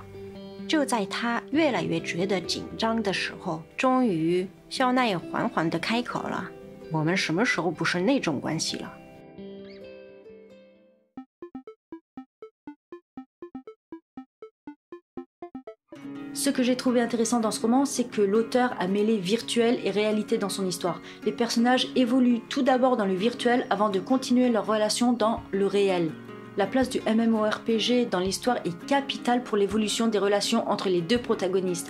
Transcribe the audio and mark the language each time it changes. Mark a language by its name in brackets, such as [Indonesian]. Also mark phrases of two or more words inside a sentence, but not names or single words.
[Chinese] 就在他越来越觉得紧张的时候，终于肖奈缓缓地开口了：“我们什么时候不是那种关系了？” [French] Ce que j'ai trouvé intéressant dans ce roman, c'est que l'auteur a mêlé virtuel et réalité dans son histoire. Les personnages évoluent tout d'abord dans le virtuel avant de continuer leur relation dans le réel. La place du MMORPG dans l'histoire est capitale pour l'évolution des relations entre les deux protagonistes.